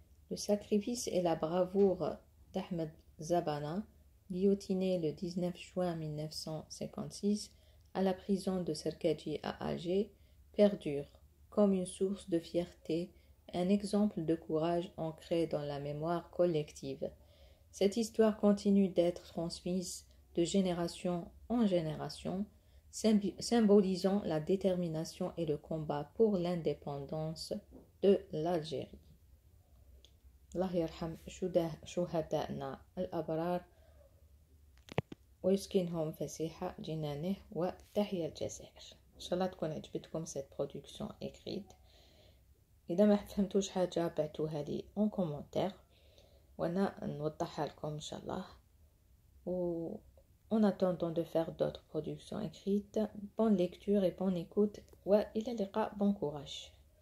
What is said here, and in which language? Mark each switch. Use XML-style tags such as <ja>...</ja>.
<fr>Le sacrifice et la bravoure d'Ahmed Zabana, guillotiné le 19 juin 1956 à la prison de Serkadji à Alger, perdurent comme une source de fierté, un exemple de courage ancré dans la mémoire collective. Cette histoire continue d'être transmise de génération en génération, symbolisant la détermination et le combat pour l'indépendance de l'Algérie.</fr> <ar>الله يرحم شهدائنا الأبرار ويسكنهم فسيح جنانه وتحيا الجزائر. إن شاء الله تكون عجبتكم</ar> <fr>cette production écrite.</fr> <ar>إذا ما فهمتوش حاجة بعتوها لي</ar> <fr>en commentaire</fr> <ar>وأنا نوضحها لكم إن شاء الله.</ar> <fr>En attendant de faire d'autres productions écrites, bonne lecture et bonne écoute</fr> <ar>وإلى اللقاء.</ar> <fr>Bon courage.</fr>